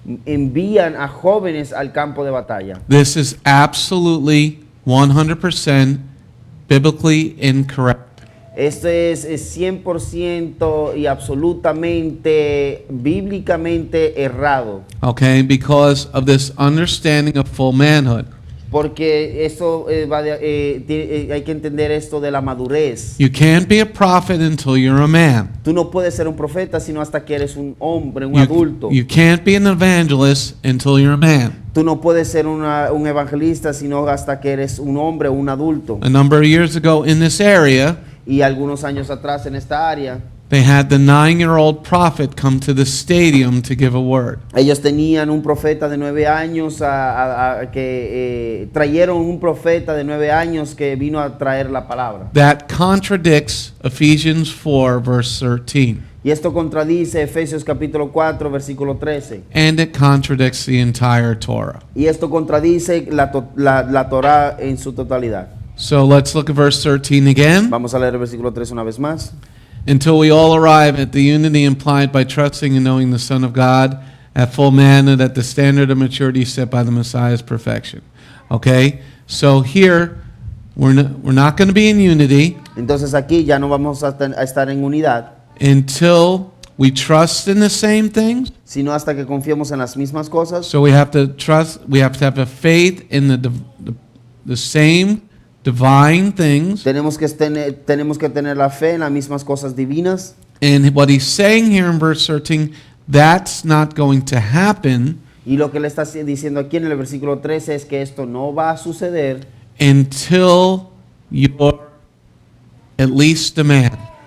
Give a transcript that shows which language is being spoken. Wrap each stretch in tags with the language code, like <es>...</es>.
<es>envían a jóvenes al campo de batalla.</es> <en>This is absolutely 100% biblically incorrect.</en> <es>Esto es 100% y absolutamente bíblicamente errado.</es> <en>Okay, because of this understanding of full manhood.</en> <es>Porque esto hay que entender esto de la madurez.</es> <en>You can't be a prophet until you're a man.</en> <es>Tú no puedes ser un profeta sino hasta que eres un hombre, un adulto.</es> <en>You can't be an evangelist until you're a man.</en> <es>Tú no puedes ser un evangelista sino hasta que eres un hombre, un adulto.</es> <en>A number of years ago in this area,</en> <es>Y algunos años atrás en esta área,</es> <en>they had the 9-year-old prophet come to the stadium to give a word.</en> <es>ellos tenían un profeta de 9 años que trajeron un profeta de 9 años que vino a traer la palabra.</es> <en>That contradicts Ephesians 4, verse 13.</en> <es>Y esto contradice Efesios capítulo 4, versículo 13.</es> <en>And it contradicts the entire Torah.</en> <es>Y esto contradice la Torah en su totalidad.</es> <en>So let's look at verse 13 again.</en> <es>Vamos a leer el versículo 13 una vez más.</es> <en>Until we all arrive at the unity implied by trusting and knowing the Son of God, at full manhood, at the standard of maturity set by the Messiah's perfection. Okay? So here, we're not going to be in unity</en> <es>Entonces aquí ya no vamos a estar en unidad,</es> <en>until we trust in the same things.</en> <es>sino hasta que confiemos en las mismas cosas.</es> <en>So we have to trust, we have to have a faith in the same divine things.</en> <es>Tenemos que tener la fe en las mismas cosas divinas.</es> <en>And what he's saying here in verse 13, that's not going to happen</en> <es>Y lo que le está diciendo aquí en el versículo 13 es que esto no va a suceder</es> <en>until you're at least a man.</en>